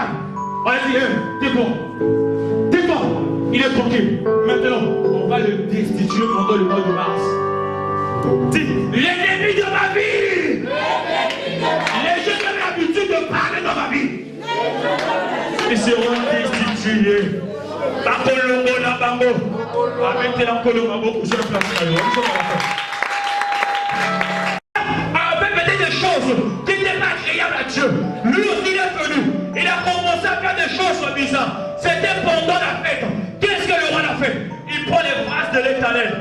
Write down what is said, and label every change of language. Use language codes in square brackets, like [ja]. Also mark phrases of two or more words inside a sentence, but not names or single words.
[fr] On a dit, tais-toi. Il est tranquille. Maintenant, on va le destituer pendant le mois de mars. Dis, l'ennemi de ma vie. Les gens ont l'habitude de parler dans ma vie. Ils seront destitués. [ln] Bakolongo na bango. [fr] Avec la colombo pour se placer. Avec peut-être des choses qui n'étaient pas agréables à Dieu. Lui aussi il est venu. Il a commencé à faire des choses bizarres. C'était pendant la fête. Qu'est-ce que le roi a fait? Il prend les phrases de l'Éternel.